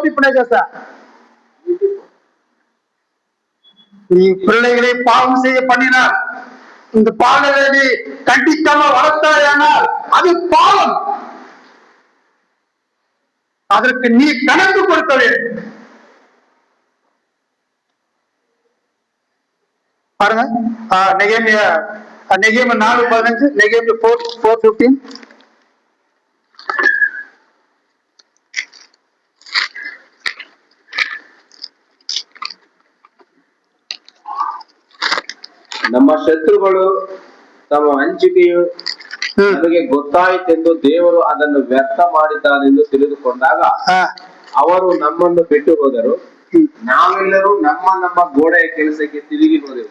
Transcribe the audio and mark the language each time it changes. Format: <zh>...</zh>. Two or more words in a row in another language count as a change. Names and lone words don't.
<ta>ஓபி பண்ண நீ பிள்ளைகளை பாவம் செய்ய பண்ணினார், இந்த பாவங்களை நீ கண்டிக்காம வளர்த்தாயானால் அது பாவம். அதற்கு நீ கணக்கு கொடுக்க வேண்டும். பாருங்க, நெகேமியா 4:15, நெகேமியா 4:15.</ta> <kn>ನಮ್ಮ ಶತ್ರುಗಳು ತಮ್ಮ ಹಂಚಿಕೆಯು ನಮಗೆ ಗೊತ್ತಾಯಿತೆಂದು ದೇವರು ಅದನ್ನು ವ್ಯರ್ಥ ಮಾಡಿದ್ದಾನೆಂದು ತಿಳಿದುಕೊಂಡಾಗ ಅವರು ನಮ್ಮನ್ನು ಬಿಟ್ಟು ಹೋದರು, ನಾವೆಲ್ಲರೂ ನಮ್ಮ ಗೋಡೆಯ ಕೆಲಸಕ್ಕೆ ತಿರುಗಿ ಹೋದೆವು.</kn>